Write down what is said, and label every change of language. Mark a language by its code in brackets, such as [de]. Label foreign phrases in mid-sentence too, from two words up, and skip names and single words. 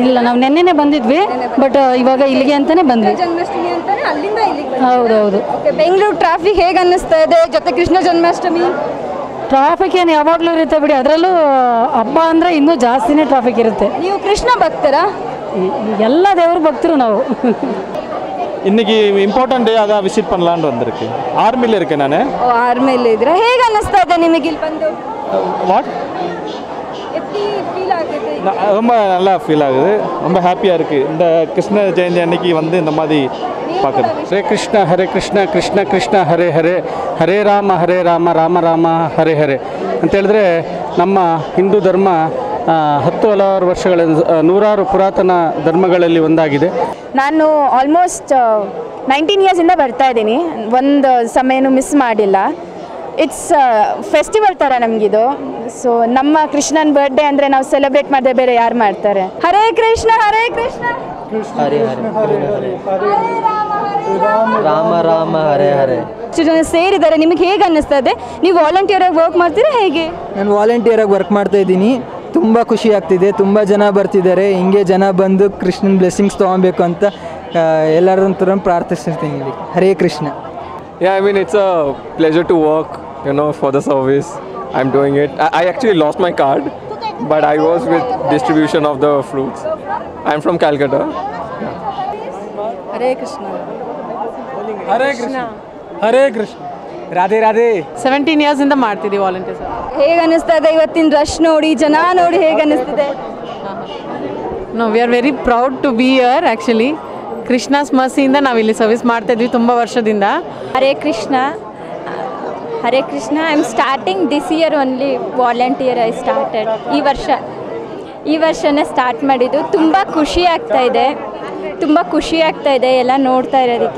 [kn] ಇಲ್ಲ, ನಾವು ನೆನ್ನೆನೇ ಬಂದಿದ್ವಿ, ಬಟ್ ಇವಾಗ ಇಲ್ಲಿಗೆ ಅಂತಾನೆ ಬಂದ್ವಿ. ಜನ್ಮಾಷ್ಟಮಿ ಅಂತಾನೆ ಅಲ್ಲಿಂದ ಇಲ್ಲಿಗೆ. ಹೌದೌದು. ಓಕೆ, ಬೆಂಗಳೂರು ಟ್ರಾಫಿಕ್ ಹೇಗೆ ಅನ್ನಿಸ್ತಾ ಇದೆ ಜೊತೆ ಕೃಷ್ಣ ಜನ್ಮಾಷ್ಟಮಿ? ಟ್ರಾಫಿಕ್ ಏನು ಯಾವಾಗಲೂ ಇರುತ್ತೆ ಬಿಡಿ, ಅದರಲ್ಲೂ ಹಬ್ಬ ಅಂದರೆ ಇನ್ನೂ ಜಾಸ್ತಿನೇ ಟ್ರಾಫಿಕ್ ಇರುತ್ತೆ. ನೀವು ಕೃಷ್ಣ ಭಕ್ತರಾ? ಎಲ್ಲ ದೇವ್ರ ಭಕ್ತರು ನಾವು. [ta] இன்னைக்கு [en] important day [ta] அதான் விசிட் பண்ணலான்னு வந்திருக்கு. ஆர்மியில் இருக்கேன் நான். [kn] ಓ, ಆರ್ಮಿಯಲ್ಲಿ ಇದ್ದೀರಾ? ಹೇಗೆ ಅನ್ನಿಸ್ತಾ ಇದೆ ನಿಮಗೆ ಇಲ್ಲಿ ಬಂದು? [ta] வாட்? எப்படி ஃபீல் ஆகுது? ரொம்ப நல்லா ஃபீல் ஆகுது, ரொம்ப ஹாப்பியாக இருக்குது. இந்த கிருஷ்ண ஜெயந்தி அன்னைக்கு வந்து இந்த மாதிரி பார்க்குறது. [kn] ಹರೇ ಕೃಷ್ಣ ಕೃಷ್ಣ ಕೃಷ್ಣ ಹರೇ ಹರೇ, ಹರೇ ರಾಮ ರಾಮ ರಾಮ ಹರೇ ಹರೇ ಅಂತ ಹೇಳಿದ್ರೆ, ನಮ್ಮ ಹಿಂದೂ ಧರ್ಮ 10 ಹಲವಾರು ವರ್ಷಗಳ ನೂರಾರು ಪುರಾತನ ಧರ್ಮಗಳಲ್ಲಿ ಒಂದಾಗಿದೆ. ನಾನು ಆಲ್ಮೋಸ್ಟ್ 19 ಇಯರ್ಸಿಂದ ಬರ್ತಾ ಇದ್ದೀನಿ, ಒಂದು ಸಮಯನೂ ಮಿಸ್ ಮಾಡಿಲ್ಲ. [en] it's festival [kn] ಥರ ನಮಗಿದು. ಸೊ ನಮ್ಮ ಕೃಷ್ಣನ ಬರ್ಡೇ ಅಂದರೆ ನಾವು ಸೆಲೆಬ್ರೇಟ್ ಮಾಡದೆ ಬೇರೆ ಯಾರು ಮಾಡ್ತಾರೆ? ಹರೇ ಕೃಷ್ಣ ಹರೇ ಕೃಷ್ಣ ಹರೇ ಹರೇ, ರಾಮ ರಾಮ ಹರೇ ಹರೇ. ಇಷ್ಟು ಜನ ಸೇರಿದ್ದಾರೆ, ನಿಮಗೆ ಹೇಗೆ ಅನ್ನಿಸ್ತಾ ಇದೆ? ನೀವು ವಾಲಂಟಿಯರಾಗಿ ವರ್ಕ್ ಮಾಡ್ತೀರಾ ಹೇಗೆ? ನಾನು ವಾಲಂಟಿಯರಾಗಿ ವರ್ಕ್ ಮಾಡ್ತಾ ಇದ್ದೀನಿ. ತುಂಬ ಖುಷಿ ಆಗ್ತಿದೆ, ತುಂಬ ಜನ ಬರ್ತಿದ್ದಾರೆ. ಹಿಂಗೆ ಜನ ಬಂದು ಕೃಷ್ಣನ ಬ್ಲೆಸ್ಸಿಂಗ್ಸ್ ತೊಗೊಬೇಕು ಅಂತ ಎಲ್ಲರ ಪ್ರಾರ್ಥಿಸ್ತೀನಿ. ಹರೇ ಕೃಷ್ಣ. [en] Yeah, I mean, it's a pleasure to work, for the service. I'm doing it. I actually lost my card, but I was with distribution of the fruits. I'm from Calcutta. [kn] ಹರೇ ಕೃಷ್ಣ. ಹರೇ ಕೃಷ್ಣ ಹರೇ ಕೃಷ್ಣ. ರಾಧೆ ರಾಧೆ. 17 ಇಯರ್ಸಿಂದ ಮಾಡ್ತಿದ್ದೀವಿ ವಾಲಂಟಿಯರ್ಸ್. ಹೇಗೆ ಅನಿಸ್ತಾ ಇದೆ ಇವತ್ತಿನ ರಶ್ ನೋಡಿ, ಜನ ನೋಡಿ ಹೇಗೆ ಅನಿಸ್ತಿದೆ? [en] No, we are very proud to be here. [kn] ಆ್ಯಕ್ಚುಲಿ ಕೃಷ್ಣಾಸ್ ಮರ್ಸಿಯಿಂದ ನಾವು ಇಲ್ಲಿ ಸರ್ವಿಸ್ ಮಾಡ್ತಾ ಇದ್ವಿ ತುಂಬ ವರ್ಷದಿಂದ. ಹರೇ ಕೃಷ್ಣ. ಹರೇ ಕೃಷ್ಣ. [en] I am starting this year only volunteer I started. [kn] ಈ ವರ್ಷನೇ ಸ್ಟಾರ್ಟ್ ಮಾಡಿದ್ದು. ತುಂಬ ಖುಷಿ ಆಗ್ತಾ ಇದೆ ಎಲ್ಲ ನೋಡ್ತಾ ಇರೋದಕ್ಕೆ.